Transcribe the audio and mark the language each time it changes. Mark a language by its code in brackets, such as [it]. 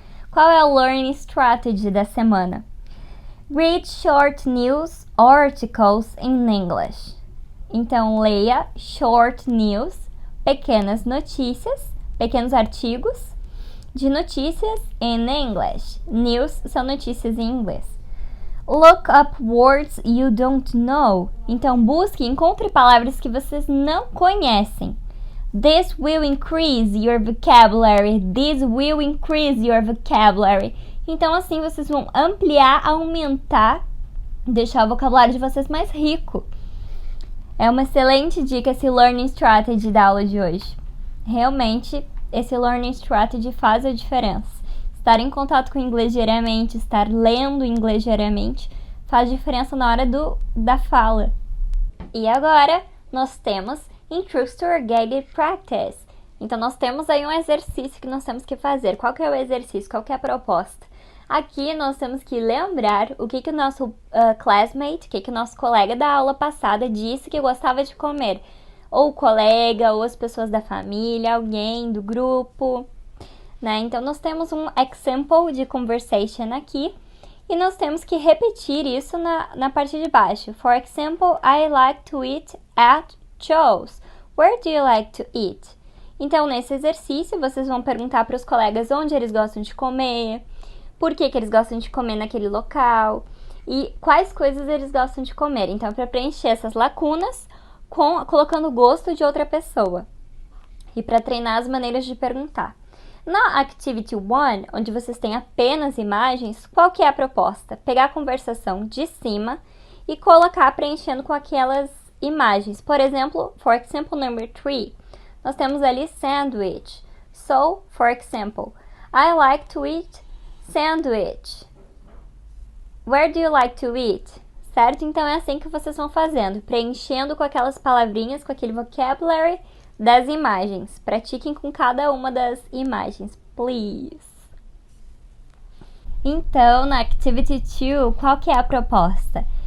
[pt] Qual é o Learning Strategy da semana? [en] Read short news articles in English. [pt] Então, leia [en] short news, [pt] pequenas notícias, pequenos artigos de notícias [en] in English. [pt] News são notícias em inglês. [en] Look up words you don't know. [pt] Então, busque e encontre palavras que vocês não conhecem. [en] This will increase your vocabulary. This will increase your vocabulary. [pt] Então, assim, vocês vão ampliar, aumentar, deixar o vocabulário de vocês mais rico. É uma excelente dica esse Learning Strategy da aula de hoje. Realmente, esse Learning Strategy faz a diferença. Estar em contato com o inglês diariamente, estar lendo inglês diariamente, faz diferença na hora da fala. E agora, nós temos Instructor Guided Practice. Então, nós temos aí um exercício que nós temos que fazer. Qual que é o exercício? Qual que é a proposta? Aqui, nós temos que lembrar o que o nosso classmate, o que o nosso colega da aula passada disse que gostava de comer. Ou o colega, ou as pessoas da família, alguém do grupo, né? Então, nós temos um example de conversation aqui. E nós temos que repetir isso na parte de baixo. [en] For example, I like to eat at Joe's. Where do you like to eat? [pt] Então, nesse exercício, vocês vão perguntar para os colegas onde eles gostam de comer, por que eles gostam de comer naquele local e quais coisas eles gostam de comer. Então, para preencher essas lacunas, colocando o gosto de outra pessoa e para treinar as maneiras de perguntar. Na Activity 1, onde vocês têm apenas imagens, qual que é a proposta? Pegar a conversação de cima e colocar preenchendo com aquelas imagens. Por exemplo, for example number 3, nós temos ali sandwich. [en] So, for example, I like to eat sandwich. Where do you like to eat? Certo? [pt] Então é assim que vocês vão fazendo, preenchendo com aquelas palavrinhas, com aquele vocabulary das imagens. Pratiquem com cada uma das imagens, please. Então, na Activity 2, qual que é a proposta?